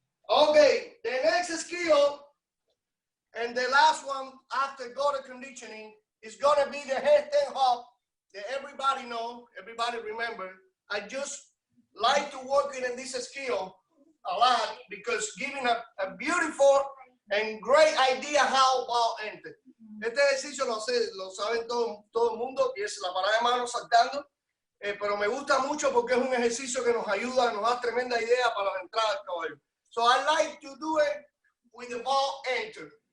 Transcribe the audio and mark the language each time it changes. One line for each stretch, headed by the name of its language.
English: Okay, the next skill and the last one after go-to conditioning is gonna be the handstand hop that everybody know, everybody remember. I just like to work in this skill a lot because giving a beautiful and great idea how ball enter.
Spanish: Este ejercicio lo saben todo el mundo, y es la parada de manos saltando, pero me gusta mucho porque es un ejercicio que nos ayuda, nos da tremenda idea para la entrada del caballo.
English: So I like to do it with the ball enter.